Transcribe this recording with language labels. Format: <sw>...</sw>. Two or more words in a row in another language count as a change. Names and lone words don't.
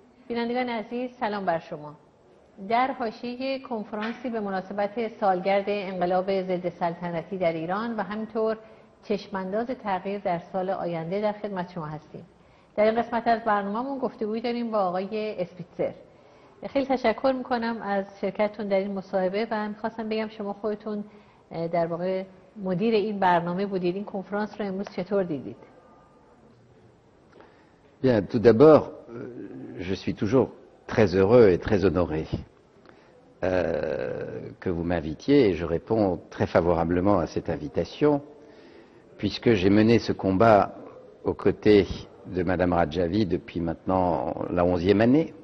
<fa>بینندگان عزیز سلام بر شما. در حاشیه کنفرانسی به مناسبت سالگرد انقلاب ضد سلطنتی در ایران و همینطور چشمانداز تغییر در سال آینده در خدمت شما هستیم. در این قسمت از برنامه‌مون گفتگویی داریم با آقای اسپیتزر. خیلی تشکر میکنم از شرکتتون در این مصاحبه و میخواستم بگم شما خودتون در واقع مدیر این برنامه بودید. این کنفرانس رو امروز چطور دیدید؟</fa> <fr>Bien, tout d'abord, je suis toujours très heureux et très honoré que vous m'invitiez et je réponds très favorablement à cette invitation puisque j'ai mené ce combat aux côtés de Madame Radjavi depuis maintenant la 11e année.</fr>